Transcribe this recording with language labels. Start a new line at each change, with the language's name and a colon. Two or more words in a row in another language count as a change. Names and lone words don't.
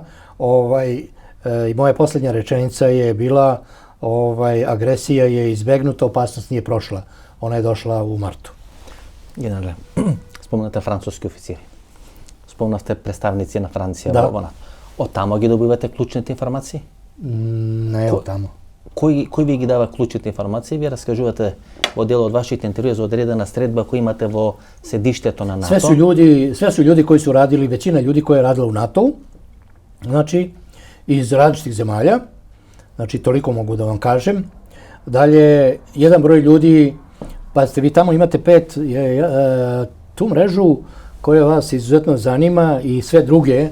Serbian: I moja posljednja rečenica je bila agresija je izbegnuta, opasnost nije prošla. Ona je došla u martu.
Macedonian: Генерале, споменате француски официри. Споменате претставници на Франција. Da. Од тамо ги добивате клучните информации?
Serbian: Не от тамо.
Macedonian: Кој ви ги дава клучните информации? Вие раскажувате во дел од вашите интервјуи за одредена средба кој имате во седиштето на НАТО.
Serbian: Sve su ljudi koji su radili, većina ljudi koja je radila u NATO-u, znači iz različitih zemalja, znači toliko mogu da vam kažem. Dalje, jedan broj ljudi, pazite, vi tamo imate tu mrežu koja vas izuzetno zanima i sve druge.